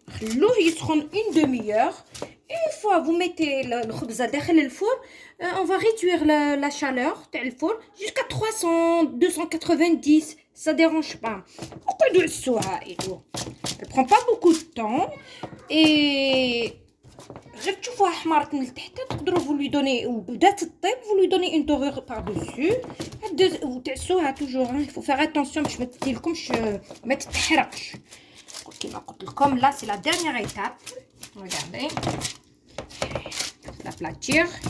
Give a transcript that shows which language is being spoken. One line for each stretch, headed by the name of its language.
Arabic: خلوه يسخن
French: une demi-heure. Une fois vous mettez
Arabic: الخبزة داخل الفور,
French: on va réduire la chaleur تاع الفور jusqu'à 300 290. Ça dérange pas.
Arabic: نقعدوا نسوها
French: et tout. Elle prend pas beaucoup de temps et
Arabic: غير تشوفوها حمرت من التحت تقدروا
French: vous lui donner
Arabic: وبدات تطيب
French: vous lui donnez une dorure par dessus
Arabic: وتعسوها
French: toujours. Il faut faire attention
Arabic: باش ما تديلكمش ما تتحرقش
French: كما قلت لكم. Là c'est la dernière étape. Regardez, l'aplatir.